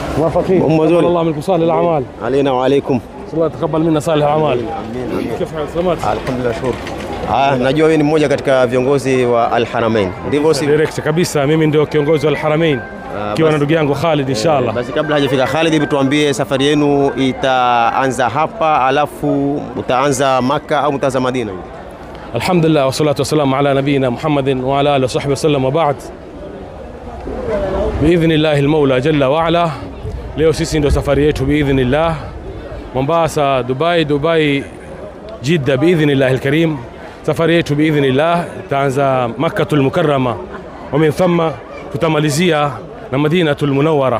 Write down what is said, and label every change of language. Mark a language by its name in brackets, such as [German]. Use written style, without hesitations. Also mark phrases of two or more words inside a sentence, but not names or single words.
[Arabic] موفقين. تقبل الله منكم صالح الأعمال. علينا وعليكم. الله يتقبل منا صالح الأعمال. Amin. كيف حالك؟ سلامات. [Swahili] Alhamdulillah, shukuru. Najua wewe ni mmoja katika viongozi wa Al-Haramain. Ndivyo si? Direct kabisa, mimi ndio kiongozi wa Al-Haramain. Kiwa na ndugu yangu Khalid inshallah. Basi kabla hajafika Khalid, hebu tuambie safari yenu itaanza hapa alafu mtaanza Makkah au mtaanza Madina? [Arabic] الحمد لله والصلاة والسلام على نبينا محمد وعلى آله وصحبه وسلم وبعد. بإذن الله المولى جل وعلا. [Swahili] Leo sisi ndio safari yetu biidhnillah. Mombasa, Dubai, Jeddah [Arabic] بإذن الله الكريم. [Swahili] Safari yetu biidhnillah itaanza Makkatul Mukarrama [Arabic] ومن ثم [Swahili] tutamalizia na Madinatul Munawwara.